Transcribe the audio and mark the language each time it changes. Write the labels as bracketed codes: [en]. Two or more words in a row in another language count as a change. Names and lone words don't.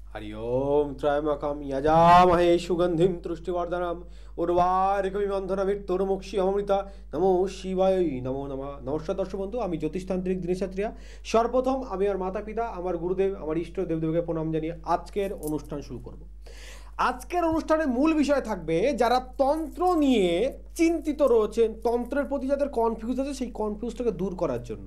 [sa] हरि ओम त्रयम्बकं यजामहे सुगंधिं तुष्टिवर्धनम् उर्वारुकमिव बन्धनमृत्युर्मुक्षी अमृता नमो शिवाय नमो नमः। [hi] नमस्कार दर्शक बंधु, [bn] আমি জ্যোতিষতান্ত্রিক দিনেশ ছাত্রিয়া। সর্বপ্রথম আমি আমার মাতা পিতা, আমার গুরুদেব, আমার ইষ্ট দেবদেবকে প্রণাম জানিয়ে আজকের অনুষ্ঠান শুরু করব। আজকের অনুষ্ঠানের মূল বিষয় থাকবে যারা তন্ত্র নিয়ে চিন্তিত রয়েছেন, তন্ত্রের প্রতি যাদের কনফিউজ আছে সেই কনফিউজটাকে দূর করার জন্য।